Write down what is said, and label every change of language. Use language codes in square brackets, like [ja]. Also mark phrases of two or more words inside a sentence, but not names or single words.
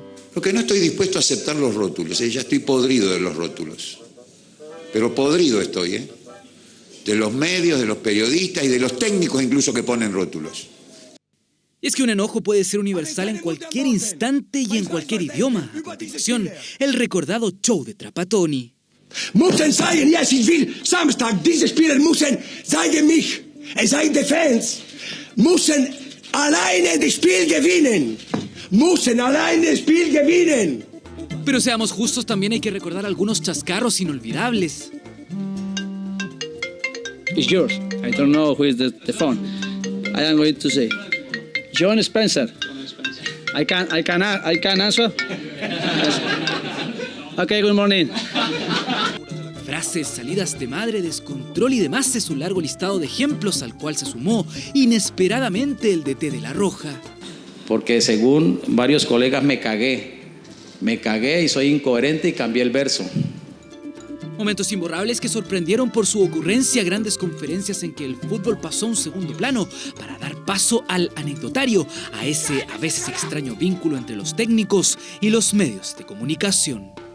[es] Lo que no estoy dispuesto a aceptar los rótulos, ya estoy podrido de los rótulos. Pero podrido estoy, de los medios, de los periodistas y de los técnicos incluso que ponen rótulos. Y es que un enojo puede ser universal en cualquier instante y en cualquier idioma. A continuación, el recordado show de Trapattoni. [de] Müssen sagen, yes, ich will Samstag, diese Spieler müssen, sagen mich, es seien die Fans, müssen alleine das Spiel gewinnen. Müssen alleine das Spiel gewinnen. [es] Pero seamos justos, también hay que recordar algunos chascarros inolvidables. [en] It's yours. I don't know who is the phone. I am going to say, John Spencer. I can answer. Okay, good morning. [es] Frases, salidas de madre, descontrol y demás es un largo listado de ejemplos al cual se sumó inesperadamente el DT de La Roja. Porque según varios colegas me cagué y soy incoherente y cambié el verso. Momentos imborrables que sorprendieron por su ocurrencia, grandes conferencias en que el fútbol pasó a un segundo plano para dar paso al anecdotario, a ese a veces extraño vínculo entre los técnicos y los medios de comunicación.